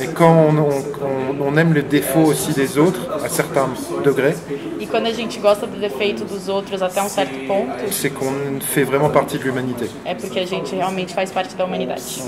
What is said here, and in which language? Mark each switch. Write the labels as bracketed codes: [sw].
[fr] Et quand on aime le défaut aussi des autres, à certains degrés, [pt] E quando a gente gosta do defeito dos outros até um certo ponto, [fr] c'est qu'on fait vraiment partie de l'humanité. [pt] é porque a gente realmente faz parte da humanidade.